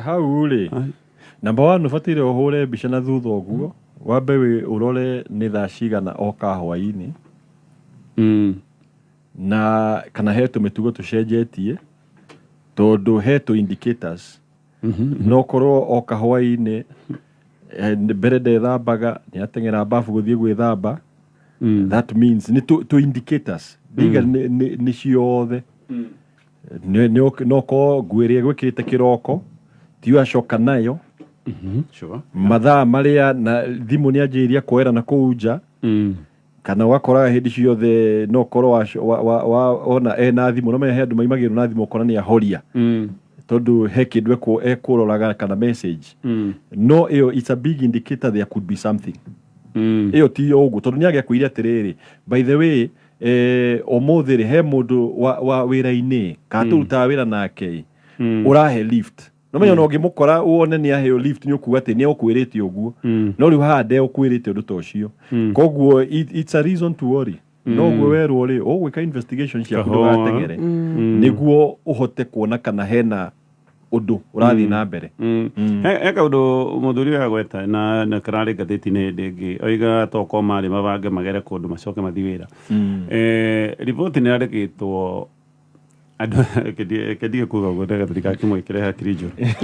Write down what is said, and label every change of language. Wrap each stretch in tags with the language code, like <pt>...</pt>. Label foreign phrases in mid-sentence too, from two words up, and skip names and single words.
<ki>hau rĩ namba 1 ũbataire ũhũre mbica na thutha ũguo wambe ũrore nĩ thaa cigana oka hwaĩ-inĩ na kana he tũmĩtugo tũcenjetie tondũ he tũ indicators no korwo oka hwaĩ-inĩ mbere ndethambaga nĩ ateng'era babu gũthiĩ gwĩthamba</ki> <en>that means</en> <ki>nĩ tũ indicators ndiga nĩ ciothe no korwo nguo ĩrĩa gwĩkĩrĩte kĩroko ti acoka nayo sure mathaa marĩa na thimũ nĩ anjĩrĩria kwoera na kũu nja kana wakoraga hĩndĩ ciothe no korwo ona ena thimũ no menya he andũ maimagĩrwo na thimũ ũkora nĩ ahoria tondũ he kĩndũ ekũroraga kana message no ĩyo</ki> <en>it's a big indicator there could be something</en> <ki>ĩyo ti ũguo tondũ nĩ agĩakwĩire atĩrĩrĩ</ki> <en>by the way</en> <ki>ũmũthĩ rĩ he mũndũ wa wĩra-inĩ kana tũrutaga wĩra nake ũrahe lift no menya no ngĩmũkora wone nĩ aheo lift nĩ ũkuga atĩ nĩ ũkwĩrĩte ũguo no rĩu haha ndeũkwĩrĩte ũndũ ta ũcio koguo</ki> <en>it's a reason to worry</en> <ki>no guo werwo rĩ ũgwĩka investigation ciaku ndũgateng'ere nĩguo ũhote kuona kana hena ũndũ ũrathiĩ na mbere he kaũndũ mũthuri ũyũ agweta na kararĩ ngathĩti-inĩ hĩndĩ ĩngĩ oiga tokorwo marĩ mabange magere kũndũ macoke mathiĩ wĩra riboti nĩ yandĩkĩtwo andũ kendige kuga ũguo ndega tũtigakĩmwĩkĩre hakiri njũru</ki>